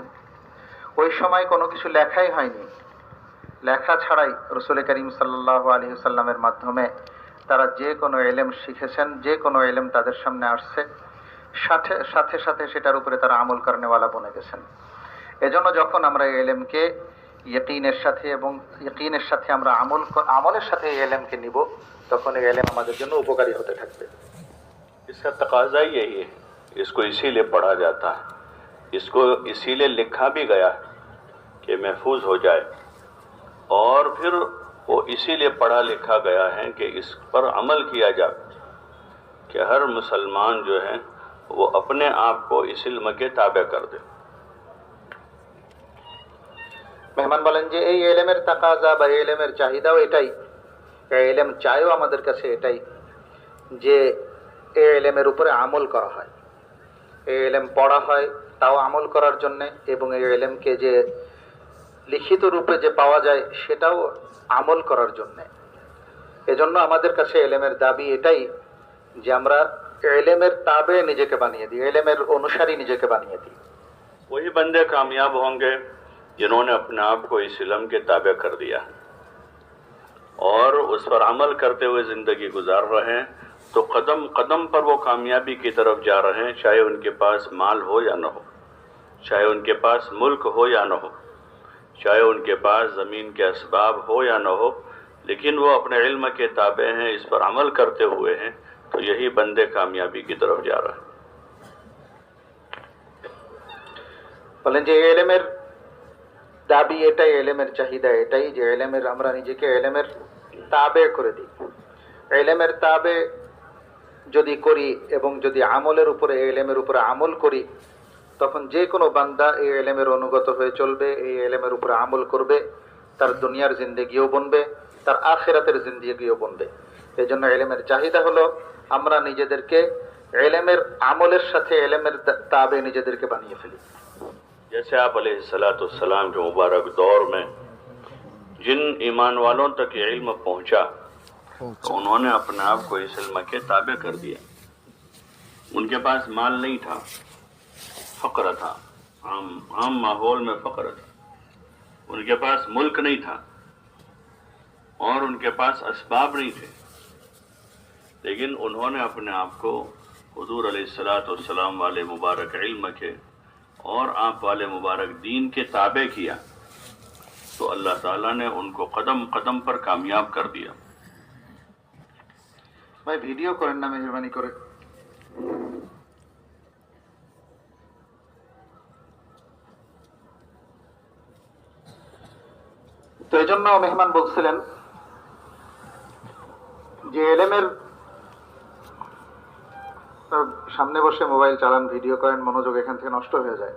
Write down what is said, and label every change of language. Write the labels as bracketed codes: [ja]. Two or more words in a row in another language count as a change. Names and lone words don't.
[bn] ওই সময় কোনো কিছু লেখাই হয়নি, লেখা ছাড়াই রাসূল করিম [ar] صلى الله عليه وسلم [bn] মাধ্যমে তারা যে কোনো ইলম শিখেছেন, যে কোনো ইলম তাদের সামনে আসছে সাথে সাথে সাথে সেটার উপরে তারা আমল করেনেওয়ালা বনে গেছেন. এজন্য যখন আমরা এই ইলমকে ইয়াকিনের সাথে এবং ইয়াকিনের সাথে আমরা আমলের সাথে এই ইলমকে নিব তখন এই ইলম আমাদের জন্য উপকারী হতে থাকবে. [ur] اس کا تقاضا یہی ہے, اس کو اسی لیے پڑھا جاتا ہے, اس کو اسی لیے لکھا بھی گیا ہے کہ محفوظ ہو جائے, اور پھر وہ اسی لیے پڑھا لکھا گیا ہے کہ اس پر عمل کیا جائے, کہ ہر مسلمان جو ہے وہ اپنے آپ کو اس علم کے تابع کر دے. [bn] মেহমান বলেন যে এই ইলমের তাকাজা বা এই ইলমের চাহিদাও এটাই, এই ইলম চাইও আমাদের কাছে এটাই যে এই ইলমের উপরে আমল করা হয়, এই ইলম পড়া হয় তাও আমল করার জন্যে, এবং এই ইলমকে যে লিখিত রূপে যে পাওয়া যায় সেটাও আমল করার জন্যে. এজন্য আমাদের কাছে ইলমের দাবি এটাই যে আমরা ইলমের তাবে নিজেকে বানিয়ে দিই, ইলমের অনুসারী নিজেকে বানিয়ে দিই. [ur] وہی بندے کامیاب ہوں گے جنہوں نے اپنے آپ کو اس علم کے تابع کر دیا اور اس پر عمل کرتے ہوئے زندگی گزار رہے ہیں, تو قدم قدم پر وہ کامیابی کی طرف جا رہے ہیں, چاہے ان کے پاس مال ہو یا نہ ہو, چاہے ان کے پاس ملک ہو یا نہ ہو, چاہے ان کے پاس زمین کے اسباب ہو یا نہ ہو, لیکن وہ اپنے علم کے تابع ہیں, اس پر عمل کرتے ہوئے ہیں, تو یہی بندے کامیابی کی طرف جا رہا ہے۔ [bn] বলেন যে এলেমের দাবি এটাই, এলেমের চাহিদা এটাই যে এলেমের আমরা নিজেকে এলেমের তাবে করে দিই। এলেমের তাবে যদি করি এবং যদি আমলের উপরে এলেমের উপরে আমল করি, তখন যে কোনো বান্দা এই এলেমের অনুগত হয়ে চলবে, এই এলেমের উপরে আমল করবে, তার দুনিয়ার জিন্দেগিও বনবে, তার আখিরাতের জিন্দেগিও বনবে। এই জন্য এলেমের চাহিদা হলো আমরা নিজেদেরকে এলেমের আমলের সাথে এলেমের তাবে নিজেদেরকে বানিয়ে ফেলি। [ur] جیسے آپ علیہ السلام کے مبارک دور میں جن ایمان والوں تک یہ علم پہنچا تو انہوں نے اپنے آپ کو اس علم کے تابع کر دیا. ان کے پاس مال نہیں تھا، فقر تھا، عام ماحول میں فقر تھا. ان کے پاس ملک نہیں تھا اور ان کے پاس اسباب نہیں تھے، لیکن انہوں نے اپنے آپ کو حضور علیہ السلام والے مبارک علم کے اور آپ والے مبارک دین کے تابع کیا تو اللہ تعالی نے ان کو قدم قدم پر کامیاب کر دیا. [bn] ভাই ভিডিও করেন না মেহেরবানি করে। তো এই জন্য মেহমান বলছিলেন যে এলেমের সামনে বসে মোবাইল চালান, ভিডিও করেন, মনোযোগ এখান থেকে নষ্ট হয়ে যায়।